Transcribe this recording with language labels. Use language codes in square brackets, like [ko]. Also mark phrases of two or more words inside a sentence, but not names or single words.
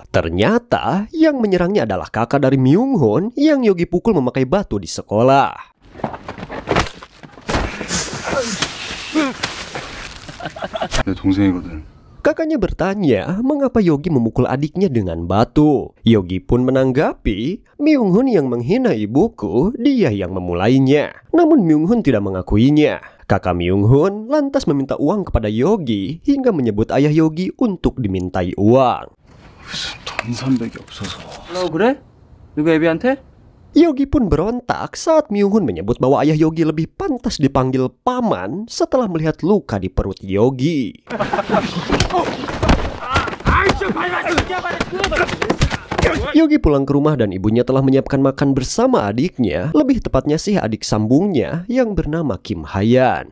[id] Ternyata yang menyerangnya adalah kakak dari Myung Hoon yang Yogi pukul memakai batu di sekolah. [ko] 내 동생이거든. [id] Kakaknya bertanya mengapa Yogi memukul adiknya dengan batu. Yogi pun menanggapi, "Myung Hoon yang menghina ibuku, dia yang memulainya." Namun Myung Hoon tidak mengakuinya. Kakak Myung Hoon lantas meminta uang kepada Yogi hingga menyebut ayah Yogi untuk dimintai uang. [ko] 무슨 돈 300이 없어서. 그래? 누구 애비한테? [id] Yogi pun berontak saat Myung Hoon menyebut bahwa ayah Yogi lebih pantas dipanggil paman setelah melihat luka di perut Yogi. Yogi pulang ke rumah dan ibunya telah menyiapkan makan bersama adiknya, lebih tepatnya sih adik sambungnya yang bernama Kim Hayan.